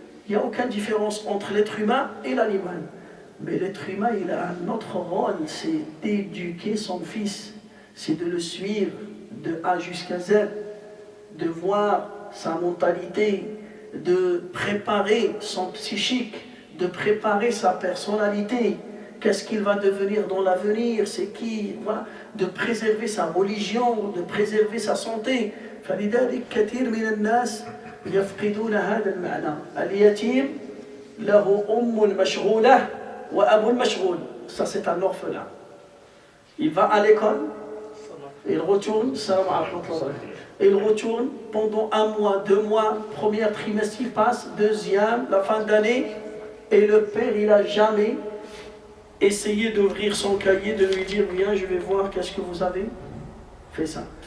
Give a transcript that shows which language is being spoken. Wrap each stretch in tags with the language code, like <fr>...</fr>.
<fr>Il n'y a aucune différence entre l'être humain et l'animal. Mais l'être humain, il a un autre rôle, c'est d'éduquer son fils, c'est de le suivre de A jusqu'à Z, de voir sa mentalité, de préparer son psychique, de préparer sa personnalité, qu'est-ce qu'il va devenir dans l'avenir, c'est qui, voilà, de préserver sa religion, de préserver sa santé.</fr> <ar>فلذلك كثير من الناس يفقدون هذا المعنى. اليتيم له أم مشغولة وأب مشغول.</ar> <fr>Ça c'est un orphelin. Il va à l'école, il retourne, il retourne pendant 1 mois, 2 mois, premier trimestre il passe, deuxième, la fin d'année, et le père il n'a jamais essayé d'ouvrir son cahier, de lui dire viens je vais voir qu'est-ce que vous avez fait ça.</fr>